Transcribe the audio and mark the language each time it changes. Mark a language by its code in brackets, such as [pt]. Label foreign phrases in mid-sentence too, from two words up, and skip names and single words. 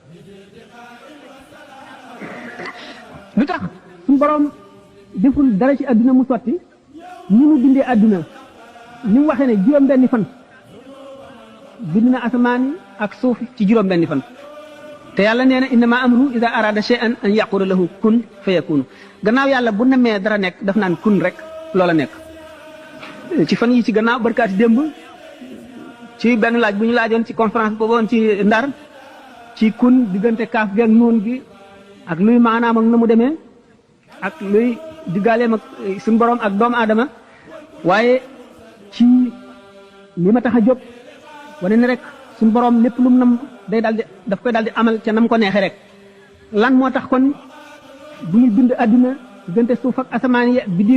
[wo] lu tax suñu borom deful dara ci adduna mu sotti ni mu bindee adduna ni mu waxee ne juróom-benni fan bind na asamaan yi ak suuf ci juróom-benni fan te yàlla nee na [ar] إنما أمره إذا أراد شيئا أن يقول له كن فيكون [wo] gannaaw yàlla bu namee dara nekk daf naan kun rek loola nekk ci fan yi ci gannaaw barkaati démb ci benn laaj bu ñu laajoon ci conférence boobu woon ci Ndar ci kun diggante kaaf gi ak nuun gi ak luy maanaam ak na mu demee ak luy diggaaleem ak suñu borom ak doomu aadama waaye ci li ma tax a jóg wane ne rek suñu borom lépp lu mu nam day daldi daf koy daldi amal ca nam ko neexee rek lan moo tax kon bu ñu bind adduna diggante suuf ak asamaan yi biddiw